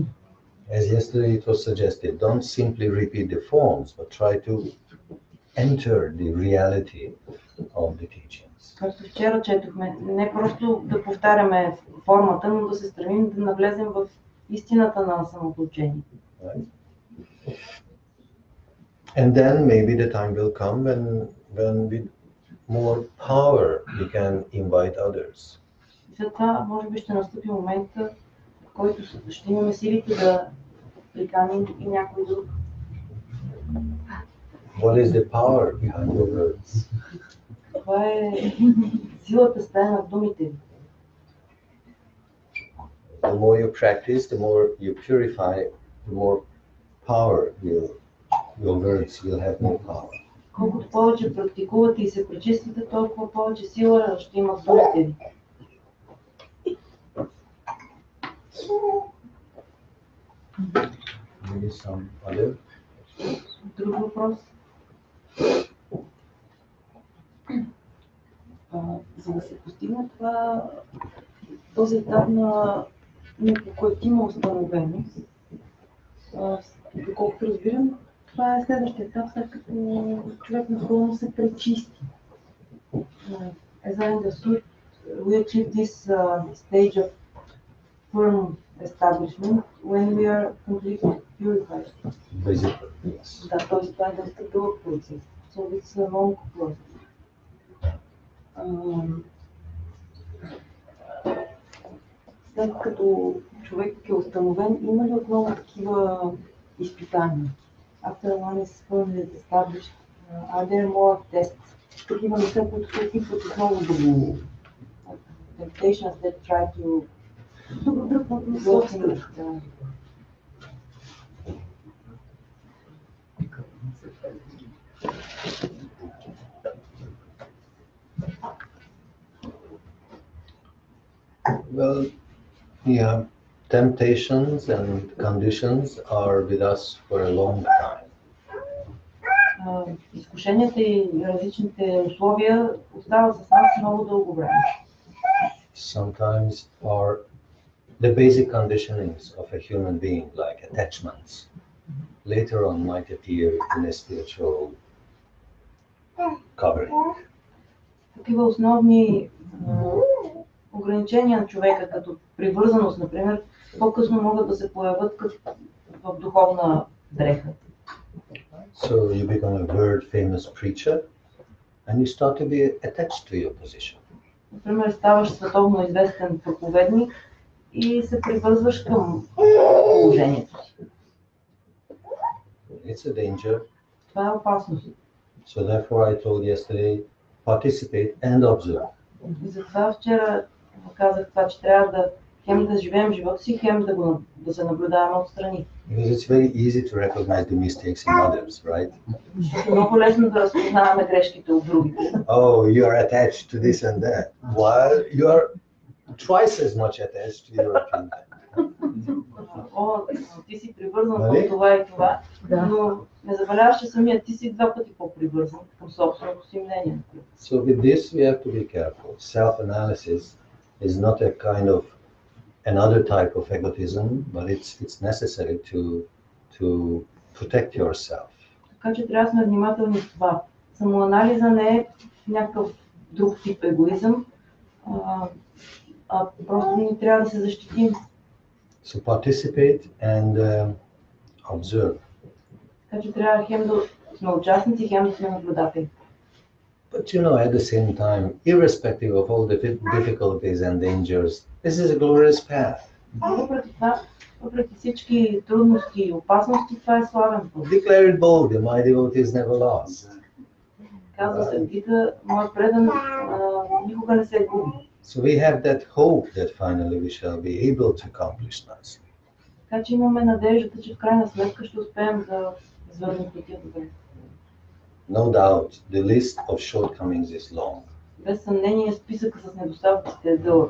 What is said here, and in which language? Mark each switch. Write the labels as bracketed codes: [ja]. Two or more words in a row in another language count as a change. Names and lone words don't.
[en] As yesterday it was suggested, don't simply repeat the forms, but try to enter the reality of the teachings. [bg] Както вчера четохме, не просто да повтаряме формата, но да се стремим да навлезем в истината на самото учение. [en] Right? And then maybe the time will come when with more power we can invite others. [bg] След това, може би ще настъпи момента, в който ще имаме силите да приканим и някой друг. [en] What is the power behind your words? [bg] Това е силата стая на думите ви. [en] The more you practice, the more you purify, the more power your words will have more power. [bg] Колкото повече практикувате и се пречистите, толкова повече сила ще имат думите ви. [en] Maybe some other? [bg] Друг въпрос? За да се постигне този етап на непоколебима установеност, доколкото разбирам, това е следващия етап, след като човек напълно се пречисти. [en] As I understood, we achieve this stage of firm establishment when we are completely purified. Basically, yes. [bg] Да, т.е. това е доста дълъг процес. [en] So it's a long process. [bg] След като човек е установен, има ли отново такива изпитания? [en] After one is firmly established, are there more tests? [bg] Такива неща, които се опитват отново да го... [en] Temptations that try to... [bg] Друг въпрос. [en] Well, yeah, temptations and conditions are with us for a long time. [bg] Изкушенията и различните условия остават с нас много дълго време. [en] Sometimes the basic conditionings of a human being, like attachments, later on might appear in a spiritual covering. [bg] Такива основни ограничения на човека, като привързаност, например, по-късно могат да се появят в духовна дреха. [en] So you become a world famous preacher and you start to be attached to your position. [bg] Например, ставаш световно известен проповедник и се привързваш към положението си. [en] It's a danger. [bg] Това е опасност. [en] So therefore I told yesterday, participate and observe. [bg] И затова вчера казах това, че трябва да хем да живеем живота си, хем да се наблюдаваме отстрани. [en] Because it's very easy to recognize the mistakes in others, right? [bg] Много лесно да разпознаваме грешките от другите. [en] Oh, you are attached to this and that. While you are twice as much attached to your opinion. [bg] О, ти си привързан към това и това, но не забеляваш, че самият ти си два пъти по-привързан към собственото си мнение. [en] So with this we have to be careful. Self-analysis is not a kind of another type of egotism, but it's necessary to protect yourself. [bg] Така че трябва да сме внимателни с това. Самоанализа не е някакъв друг тип егоизъм, просто ни трябва да се защитим. [en] So participate and observe. [bg] Така че трябва хем да сме участници, хем да сме наблюдатели. [en] But you know, at the same time, irrespective of all the difficulties and dangers, this is a glorious path. [bg] Въпреки това, въпреки всички трудности и опасности, това е славен път. [en] Declare it boldly, my devotees never lost. [bg] Казва се в Гита, моят предан никога не се губи. [en] So we have that hope that finally we shall be able to accomplish nicely. [bg] Така че имаме надеждата, че в крайна сметка ще успеем да извърнем пътя добре. [en] No doubt, the list of shortcomings is long. [bg] Без съмнение, списъка с недостатъците е дълъг.